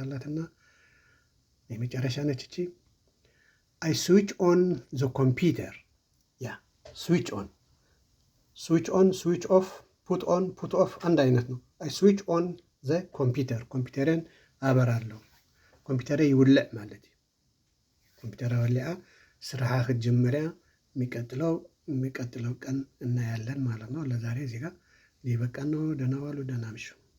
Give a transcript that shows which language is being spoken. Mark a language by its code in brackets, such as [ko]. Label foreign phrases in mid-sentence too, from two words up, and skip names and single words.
[am] አላትና የመጨረሻ ነች እቺ። [en] I switch on the computer [am] ያ [en] switch on switch off put on put off [am] አንድ አይነት ነው። [en] I switch on the computer [am] ኮምፒውተርን አበራለሁ። [ti] ኮምፒውተር ይውልዕ ማለት እዩ። ኮምፒውተር ወሊዓ ስራሓ ክትጅምርያ [am] የሚቀጥለው ቀን እናያለን ማለት ነው። ለዛሬ እዚህ ጋር ሊበቃን ነው። ደህና ዋሉ፣ ደህና ምሹ።